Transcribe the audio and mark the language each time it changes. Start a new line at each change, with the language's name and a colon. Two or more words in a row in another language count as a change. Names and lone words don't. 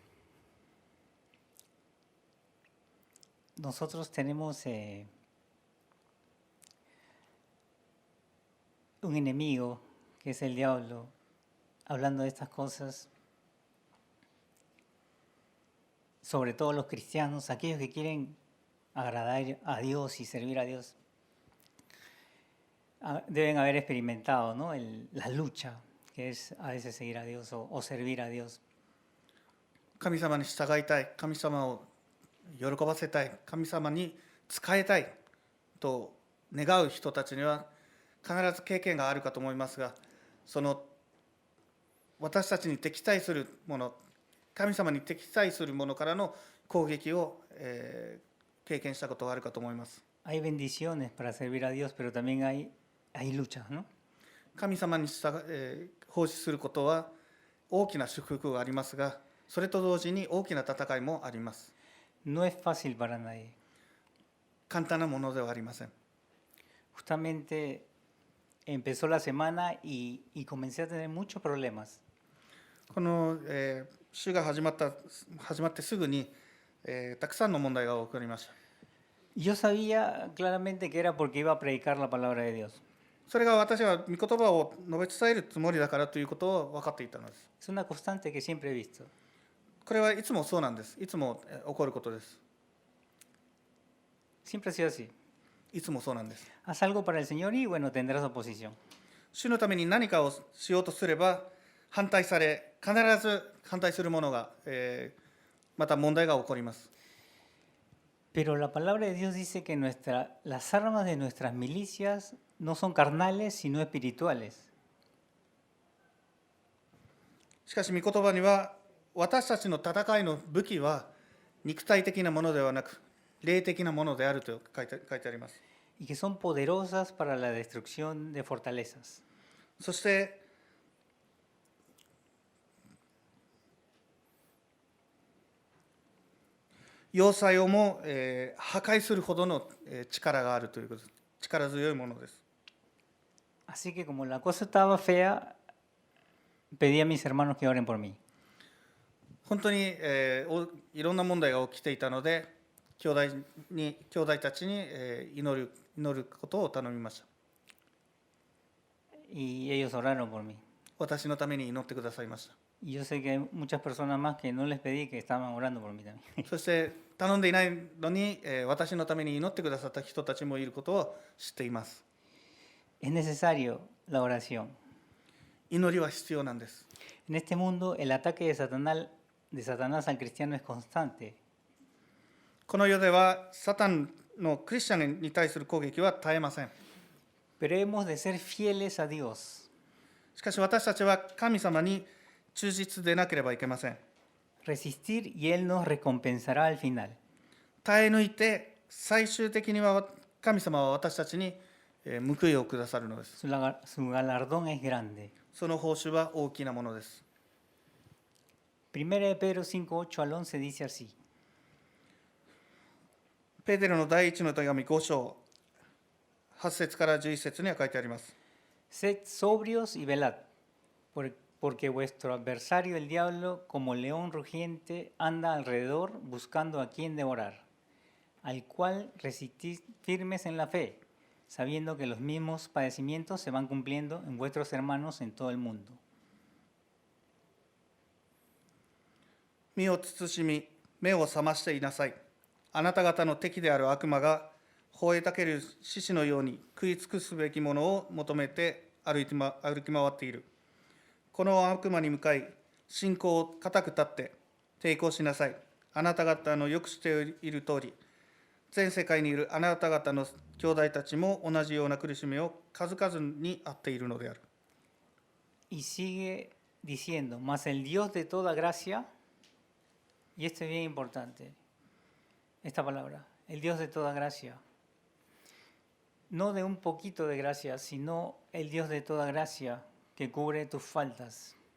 Spanish: Nosotros tenemos un enemigo que es el diablo, hablando de estas cosas, sobre todo los cristianos, aquellos que quieren agradar a Dios y servir a Dios, deben haber experimentado, ¿no? La lucha que es a veces seguir a Dios o servir a Dios.
Japanese: 神様に従いたい、神様を喜ばせたい、神様に仕えたいと願う人たちには必ず経験があるかと思いますが、その私たちに敵対するもの、神様に敵対するものからの攻撃を、経験したことがあるかと思います。
Spanish: Hay bendiciones para servir a Dios, pero también hay luchas, ¿no?
Japanese: 神様に奉仕することは大きな祝福がありますが、それと同時に大きな戦いもあります。
Spanish: No es fácil para nadie.
Japanese: 簡単なものではありません。
Spanish: Justamente empezó la semana y comencé a tener muchos problemas.
Japanese: この、週が始まってすぐに、たくさんの問題が起こりました。
Spanish: Y yo sabía claramente que era porque iba a predicar la palabra de Dios.
Japanese: それが私は御言葉を述べ伝えるつもりだからということを分かっていたのです。
Spanish: Es una constante que siempre he visto.
Japanese: これはいつもそうなんです。いつも起こることです。
Spanish: Siempre ha sido así.
Japanese: いつもそうなんです。
Spanish: Haz algo para el Señor y bueno, tendrás oposición.
Japanese: 主のために何かをしようとすれば反対され、必ず反対するものが、また問題が起こります。
Spanish: Pero la palabra de Dios dice que las armas de nuestras milicias no son carnales, sino espirituales.
Japanese: しかし御言葉には、私たちの戦いの武器は肉体的なものではなく霊的なものであると書いてあります。
Spanish: Y que son poderosas para la destrucción de fortalezas.
Japanese: そして要塞をも、破壊するほどの力があるということです。力強いものです。
Spanish: Así que como la cosa estaba fea, pedí a mis hermanos que oren por mí.
Japanese: 本当に、いろんな問題が起きていたので、兄弟たちに、祈ることを頼みました。
Spanish: Y ellos oraron por mí.
Japanese: 私のために祈ってくださいました。
Spanish: Y yo sé que hay muchas personas más que no les pedí que estaban orando por mí también.
Japanese: そして頼んでいないのに、私のために祈ってくださった人たちもいることを知っています。
Spanish: Es necesario la oración.
Japanese: 祈りは必要なんです。
Spanish: En este mundo el ataque de Satanás al cristiano es constante.
Japanese: この世ではサタンのクリスチャンに対する攻撃は絶えません。
Spanish: Pero hemos de ser fieles a Dios.
Japanese: しかし私たちは神様に忠実でなければいけません。
Spanish: Resistir y Él nos recompensará al final.
Japanese: 耐え抜いて最終的には神様は私たちに報いをくださるのです。
Spanish: Su galardón es grande.
Japanese: その報酬は大きなものです。
Spanish: 1 de Pedro 5, 8 al 11 dice así.
Japanese: ペテロの第一の手紙5章8節から11節には書いてあります。
Spanish: Sed sobrios y velad, porque vuestro adversario el diablo, como león rugiente, anda alrededor buscando a quien devorar, al cual resistid firmes en la fe, sabiendo que los mismos padecimientos se van cumpliendo en vuestros hermanos en todo el mundo.
Japanese: 身を慎み、目を覚ましていなさい。あなた方の敵である悪魔が吠えたける獅子のように食い尽くすべきものを求めて歩き回っている。この悪魔に向かい、信仰を固く立って抵抗しなさい。あなた方のよく知っている通り、全世界にいるあなた方の兄弟たちも同じような苦しみを数々にあっているのである。
Spanish: Y sigue diciendo, mas el Dios de toda gracia, y esto es bien importante, esta palabra, el Dios de toda gracia, no de un poquito de gracia, sino el Dios de toda gracia que cubre tus faltas.